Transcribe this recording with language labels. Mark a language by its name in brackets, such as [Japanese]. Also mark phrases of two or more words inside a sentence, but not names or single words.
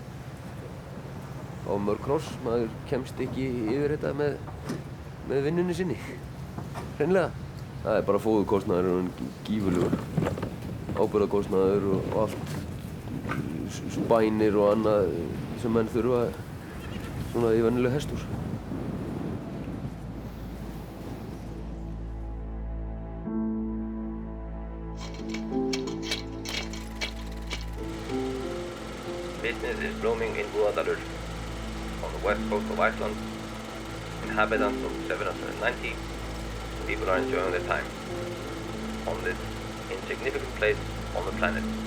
[Icelandic] Og mörg hross, maður kemst ekki yfir þetta með vinnunni sinni. Hreinlega. Það er bara fóðurkostnaður og gífurlegur. Áburðarkostnaður og allt, spænir og annað sem menn þurfa svona í venjuleg hesthús. [English] Business is blooming in Búðardalur. On the west coast of Iceland, inhabitants of 790, people are enjoying their time on this insignificant place on the planet.